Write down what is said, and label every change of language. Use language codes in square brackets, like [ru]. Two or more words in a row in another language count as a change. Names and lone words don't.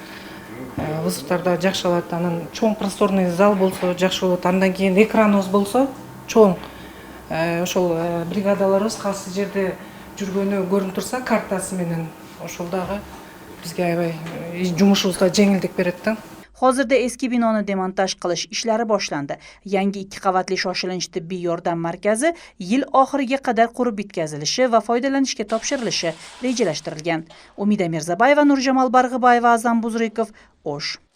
[ky] Вызовтар да жакшы алат. Анан чоң [ru] просторный зал [ky] болсо жакшы болот. Андан кийин экраныбыз болсо чоң. Ошол бригадаларыбыз кайсы жерде жүргөнү көрүнүп турса, картасы менен ошол дагы бизге аябай жумушубузга жеңилдик берет да. [uz] Hozirda eski binoni demontaj qilish ishlari boshlandi. Yangi 2 qavatli shoshilinch tibbiy yordam markazi yil oxiriga qadar qurib bitkazilishi va foydalanishga topshirilishi rejalashtirilgan. Umida Mirzabayeva, Nurjamol Barg'ibayeva, Azam Buzrikov, O'sh.